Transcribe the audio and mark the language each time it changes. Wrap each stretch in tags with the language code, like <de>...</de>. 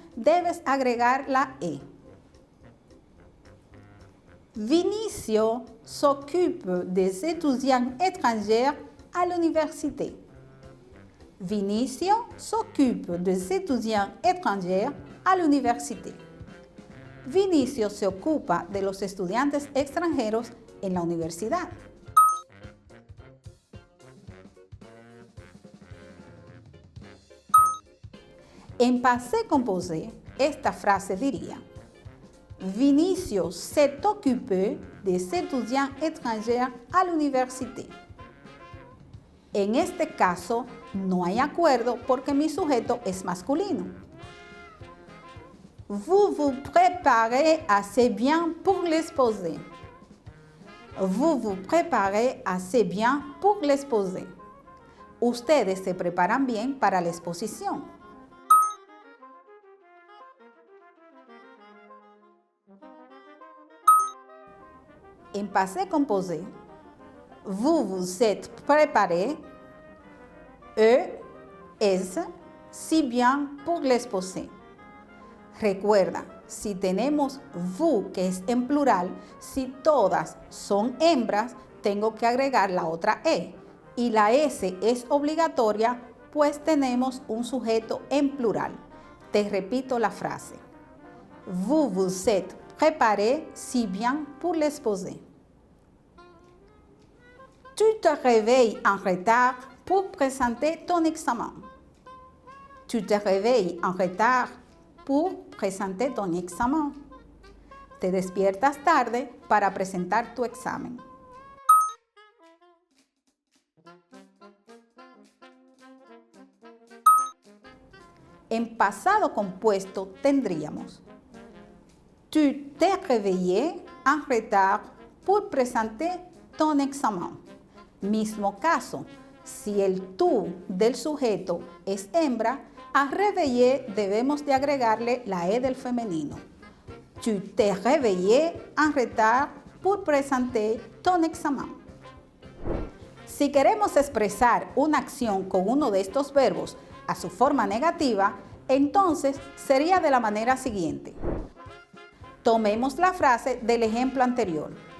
<es>debes agregar la E.</es> <fr>Vinicio s'occupe des étudiants étrangers à l'université. Vinicio s'occupe des étudiants étrangers à l'université.</fr> <es>Vinicio se ocupa de los estudiantes extranjeros en la universidad.</es> <fr>En passé composé,</fr> <es>esta frase diría:</es> <fr>Vinicio s'est occupé des étudiants étrangers à l'université.</fr> <es>En este caso, no hay acuerdo porque mi sujeto es masculino.</es> <fr>Vous vous préparez assez bien pour l'exposé. Vous vous préparez assez bien pour l'exposé.</fr> <es>Ustedes se preparan bien para la exposición.</es> <fr>En passé composé, vous vous êtes préparé, es si bien pour l'exposé.</fr> <es>Recuerda, si tenemos vous, que es en plural, si todas son hembras, tengo que agregar la otra E. Y la S es obligatoria, pues tenemos un sujeto en plural. Te repito la frase.</es> <fr>Vous vous êtes préparé si bien pour l'exposé. Tu te réveilles en retard pour présenter ton examen. Tu te réveilles en retard pour présenter ton examen.</fr> <es>Te despiertas tarde para presentar tu examen. En pasado compuesto tendríamos:</es> <fr>Tu t'es réveillé en retard pour présenter ton examen.</fr> <es>Mismo caso, si el tú del sujeto es hembra, a réveillé debemos de agregarle la E del femenino.</es> <fr>Tu t'es réveillé en retard pour présenter ton examen.</fr> <es>Si queremos expresar una acción con uno de estos verbos a su forma negativa, entonces sería de la manera siguiente. Tomemos la frase del ejemplo anterior.</es>